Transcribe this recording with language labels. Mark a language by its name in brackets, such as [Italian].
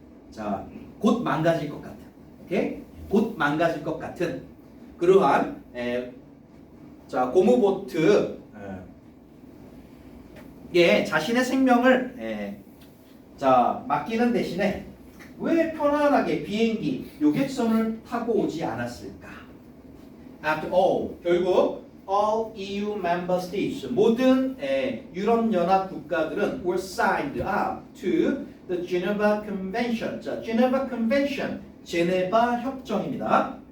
[Korean] 자, 곧 망가질 것 같은. 오케이? 곧 망가질 것 같은 그러한 자, 고무보트 자신의 생명을 자, 맡기는 대신에 왜 편안하게 비행기, 여객선을 타고 오지 않았을까? [English] After all, [Korean] 결국 [English] all EU member states, [Korean] 모든 유럽연합 국가들은 [English] were signed up to the Geneva Convention. [Korean] 자, Geneva Convention, 제네바 협정입니다.